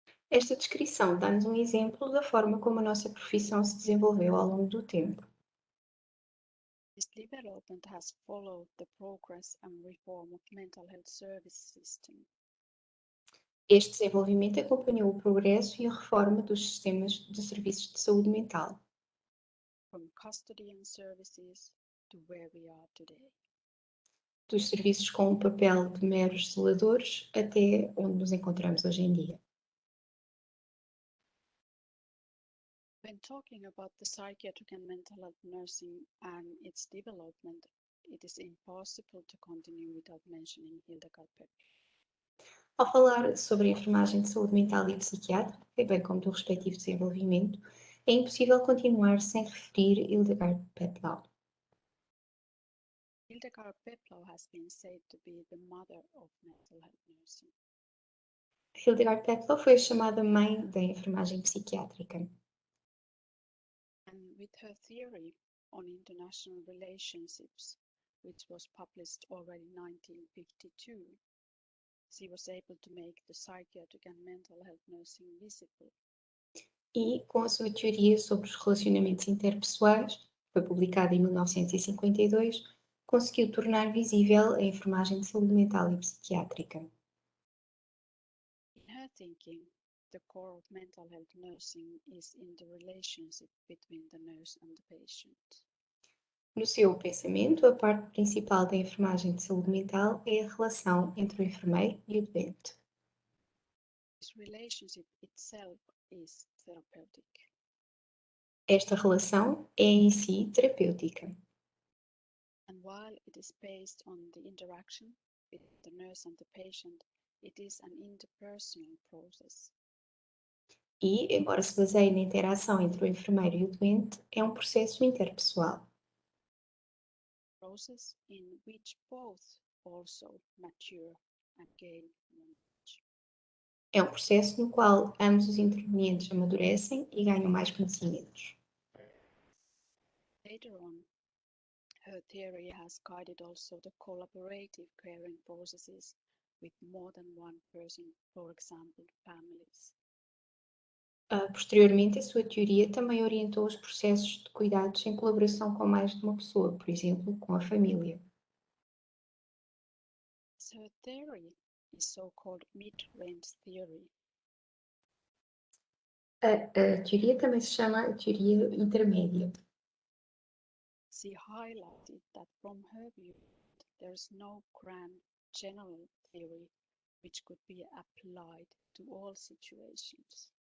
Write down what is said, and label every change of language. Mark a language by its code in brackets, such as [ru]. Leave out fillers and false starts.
[pt] Esta descrição dá-nos um exemplo da forma como a nossa profissão se desenvolveu ao longo do tempo. [en] This development has followed the progress and reform of mental health service system. [pt] Este desenvolvimento acompanhou o progresso e a reforma dos sistemas de serviços de saúde mental, [en] From custodian services to where we are today. [pt] dos serviços com o papel de meros zeladores até onde nos encontramos hoje em dia. [en] When talking about the psychiatric and mental health nursing and its development, it is impossible to continue without mentioning Hildegard Pepler. [pt] Ao falar sobre a enfermagem de saúde mental e psiquiátrica, bem como do respectivo desenvolvimento, é impossível continuar sem referir Hildegard Peplau. [en] Hildegard Peplau has been said to be the mother of mental health nursing. [pt] Hildegard Peplau foi a chamada mãe da enfermagem psiquiátrica. [en] And with her theory on international relationships, which was published already in 1952, she was able to make the psychiatric and mental health nursing visible. [pt] E, com a sua teoria sobre os relacionamentos interpessoais, que foi publicada em 1952, conseguiu tornar visível a enfermagem de saúde mental e psiquiátrica. [en] In thinking, the core of mental health nursing is in the relationship between the nurse and the patient. [pt] No seu pensamento, a parte principal da enfermagem de saúde mental é a relação entre o enfermeiro e o doente. [en] This relationship itself is therapeutic. [pt] Esta relação é em si terapêutica. [en] And while it is based on the interaction between the nurse and the patient, it is an interpersonal process. [pt] E, embora se baseie na interação entre o enfermeiro e o doente, é um processo interpessoal. [en] Process in which both also mature and gain knowledge. [pt] É um processo no qual ambos os intervenientes amadurecem e ganham mais conhecimentos. [en] Later on, her theory has guided also the collaborative caring processes with more than one person, for example, families. [pt] Posteriormente, a sua teoria também orientou os processos de cuidados em colaboração com mais de uma pessoa, por exemplo, com a família. [en] So her theory is so-called mid-range theory. [pt] A teoria também se chama a teoria intermédia. [en] She highlighted that from her view, there is no grand general theory which could be applied to all situations.